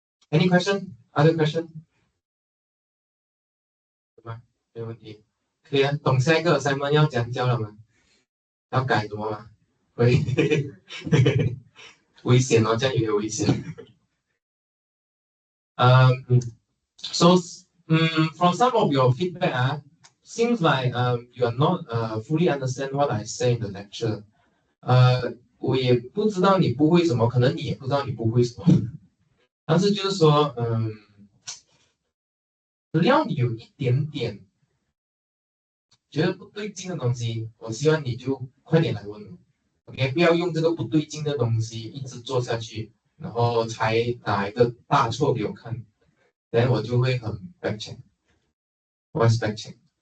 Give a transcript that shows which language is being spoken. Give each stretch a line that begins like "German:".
English: Any question? Other question?
Chinese: 什么？没有问题。可以啊，懂下一个 assignment 要讲教了吗？要改什么吗？会危险哦，这样有点危险。
English: Um, so, from some of your feedback, seems like you are not fully understand what I say in the lecture.
Chinese: 我也不知道你不会什么，可能你也不知道你不会什么，但是就是说，只要你有一点点觉得不对劲的东西，我希望你就快点来问我，OK，不要用这个不对劲的东西一直做下去，然后才打一个大错给我看，然后我就会很
English: back check，what's back check？